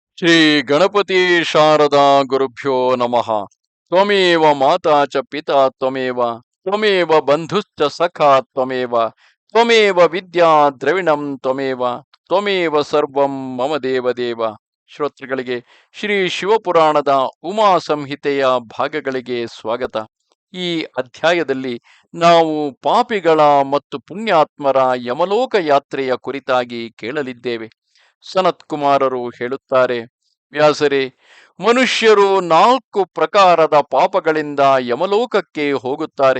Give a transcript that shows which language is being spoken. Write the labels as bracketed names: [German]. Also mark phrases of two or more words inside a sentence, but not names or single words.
[Sanskrit] ಶ್ರೀ ಗಣಪತಿ ಶಾರದಾ ಗುರುಭ್ಯೋ ನಮಃ. ತ್ವಮೇವ ಮಾತಾ ಚ ಪಿತಾ ತ್ವಮೇವ ತ್ವಮೇವ ಬಂಧುಶ್ಚ ಸಖಾ ತ್ವಮೇವ ತ್ವಮೇವ ವಿದ್ಯಾ ದ್ರವಿಣಂ ತ್ವಮೇವ ತ್ವಮೇವ ಸರ್ವಂ ಮಮ ದೇವದೇವ. [Kannada] ಶ್ರೋತೃಗಳಿಗೆ ಶ್ರೀ ಶಿವಪುರಾಣದ ಉಮಾ ಸಂಹಿತೆಯ ಭಾಗಗಳಿಗೆ ಸ್ವಾಗತ. ಈ ಅಧ್ಯಾಯದಲ್ಲಿ ನಾವು ಪಾಪಿಗಳ ಮತ್ತು ಪುಣ್ಯಾತ್ಮರ ಯಮಲೋಕ ಯಾತ್ರೆಯ ಕುರಿತಾಗಿ ಕೇಳಲಿದ್ದೇವೆ. ಸನತ್ ಕುಮಾರರು ಹೇಳುತ್ತಾರೆ, ವ್ಯಾಸರೇ, ಮನುಷ್ಯರು 4 ಪ್ರಕಾರದ ಪಾಪಗಳಿಂದ ಯಮಲೋಕಕ್ಕೆ ಹೋಗುತ್ತಾರೆ.